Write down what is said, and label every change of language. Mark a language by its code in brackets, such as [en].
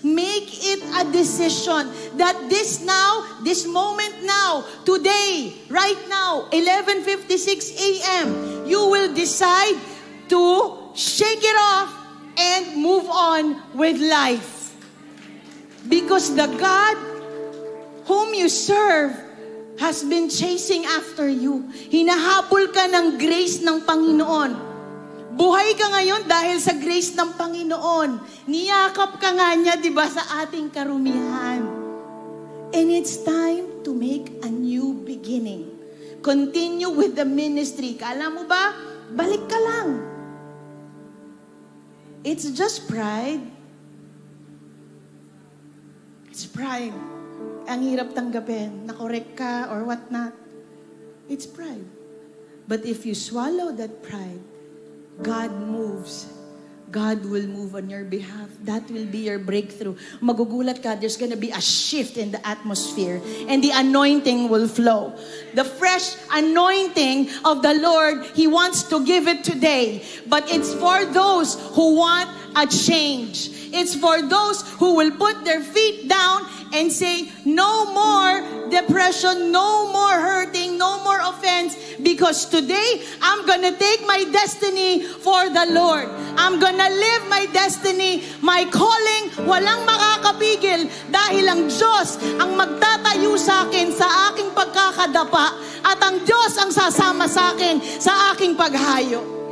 [en] Make it a decision that this moment now, today, right now, 11:56 a.m., you will decide to shake it off and move on with life. Because the God whom you serve has been chasing after you. [tl] Hinahabol ka ng grace ng Panginoon. Buhay ka ngayon dahil sa grace ng Panginoon. Niyakap ka nga niya, di ba, sa ating karumihan. [en] And it's time to make a new beginning. Continue with the ministry. [tl] Kala mo ba? Balik ka lang. [en] It's just pride. It's pride. [tl] Ang hirap tanggapin, na-correct ka [en] or what not. It's pride. But if you swallow that pride, God moves. God will move on your behalf. That will be your breakthrough. [tl] Magugulat ka, [en] there's gonna be a shift in the atmosphere and the anointing will flow. The fresh anointing of the Lord, He wants to give it today. But it's for those who want a change. It's for those who will put their feet down and say, no more depression, no more hurting, no more offense, because today, I'm gonna take my destiny for the Lord. I'm gonna live my destiny, my calling, [tl] walang makakapigil, dahil ang Diyos ang magtatayo sa akin sa aking pagkakadapa, at ang Diyos ang sasama sa akin sa aking paghayo.